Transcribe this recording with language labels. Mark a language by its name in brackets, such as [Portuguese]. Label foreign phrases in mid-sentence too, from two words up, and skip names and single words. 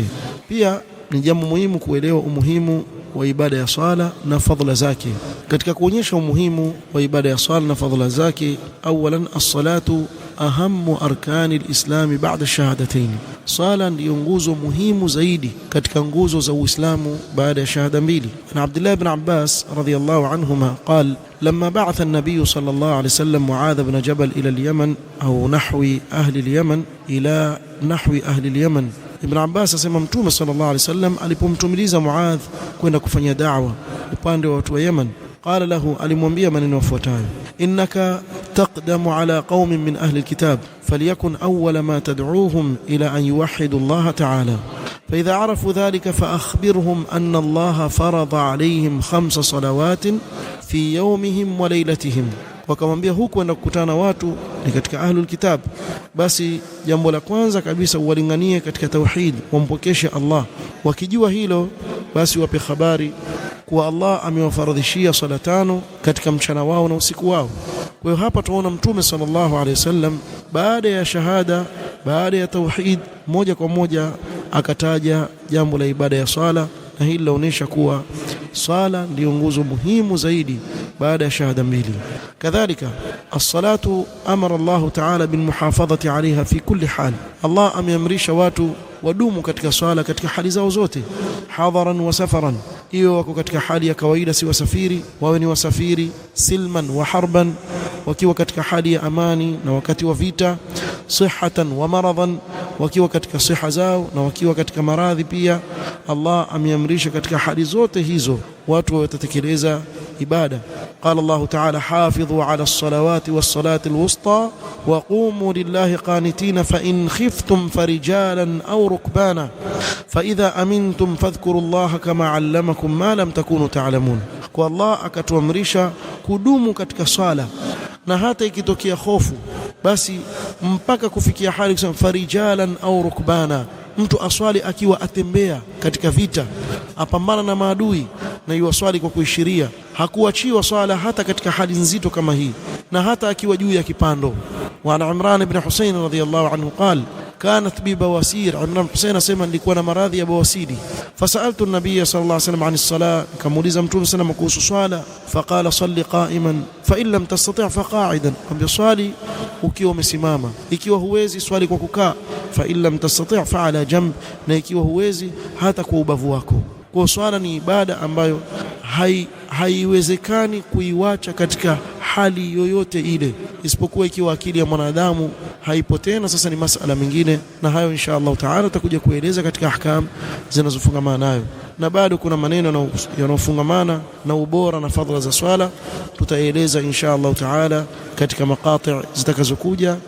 [Swahili] Pia ni jambo muhimu kuelewa umuhimu wa ibada ya swala na fadhila zake. Katika kuonyesha umuhimu wa ibada ya swala na fadhila zake, [Arabic] أولا الصلاة أهم أركان الإسلام بعد الشهادتين. [Swahili] Swala ndiyo nguzo muhimu zaidi katika nguzo za Uislamu baada ya shahada mbili. [Arabic] Na عبد الله بن عباس رضي الله عنهما قال لما بعث النبي صلى الله عليه وسلم معاذ بن جبل إلى اليمن أو نحو أهل اليمن إلى نحو أهل اليمن. [Swahili] Ibn Abbas asema Mtume [Arabic] صلى الله عليه وسلم [Swahili] alipomtumiliza Muadh kwenda kufanya da'wa upande wa watu wa Yemen, [Arabic] قال له, [Swahili] alimwambia maneno yafuatayo: [Arabic] إنك تقدم على قوم من أهل الكتاب فليكن أول ما تدعوهم إلى أن يوحدوا الله تعالى فإذا عرفوا ذلك فأخبرهم أن الله فرض عليهم 5 صلوات في يومهم وليلتهم. [Swahili] Wakamwambia huku enda kukutana watu ni katika [Arabic] أهل الكتاب, [Swahili] basi jambo la kwanza kabisa uwalinganie katika tauhid, wampokeshe Allah. Wakijua hilo, basi wape habari kuwa Allah amewafaradhishia sala 5 katika mchana wao na usiku wao. Kwa hiyo hapa tunaona Mtume [Arabic] صلى الله عليه وسلم [Swahili] baada ya shahada, baada ya tauhid, moja kwa moja akataja jambo la ibada ya swala, na hili laonesha kuwa swala ndio nguzo muhimu zaidi baada ya shahada mbili. [Arabic] Kadhalika الصلاة أمر الله تعالى بالمحافظة عليها في كل حال. [Swahili] Allah ameamrisha watu wadumu katika swala katika hali zao zote, [Arabic] حضرا وسفرا, [Swahili] hiyo wako katika hali ya kawaida si wasafiri, wawe ni wasafiri, [Arabic] سلما وحربا, [Swahili] wakiwa katika hali ya amani na wakati wa vita, [Arabic] صحة ومرضا, [Swahili] wakiwa katika siha zao na wakiwa katika maradhi pia. Allah ameamrisha katika hali zote hizo watu watatekeleza ibada. [Arabic] قال الله تعالى حافظوا على الصلوات والصلاة الوسطى وقوموا لله قانتين فإن خفتم فرجالا أو ركبانا فإذا أمنتم فاذكروا الله كما علمكم ما لم تكونوا تعلمون. [Swahili] Kwa Allah akatuamrisha kudumu katika swala, na hata ikitokea hofu basi mpaka kufikia hali kusema [Arabic] فرجالا أو ركبانا, [Swahili] mtu aswali akiwa atembea katika vita, apambana na maadui, na yuwaswali kwa kuishiria, hakuachiwa swala hata katika hali nzito kama hii, na hata akiwa juu ya kipando. [Arabic] وعمران بن حصين رضي الله عنه قال كانت بي بواسير. عمران حسين اسمع [Swahili] nilikuwa na maradhi ya bawasiri, [Arabic] فسألت النبي صلى الله عليه وسلم عن الصلاة, [Swahili] kamuuliza Mtume sana kuhusu swala, [Arabic] فقال صل قائما فإن لم تستطع فقاعدا, [Swahili] kwamba swali ukiwa umesimama, ikiwa huwezi swali kwa kukaa, [Arabic] فإن لم تستطع فعلى جنب, [Swahili] na ikiwa huwezi hata kwa ubavu wako. Kwa swala ni ibada ambayo haiwezekani kuiwacha katika hali yoyote ile, isipokuwa ikiwa akili ya mwanadamu haipo tena. Sasa ni masala mengine, na hayo [Arabic] إن شاء الله تعالى [Swahili] tutakuja kueleza katika ahkam zinazofungamana nayo, na bado kuna maneno yanayofungamana na ubora na fadhila za swala tutaeleza [Arabic] إن شاء الله تعالى [Swahili] katika maqati' zitakazokuja.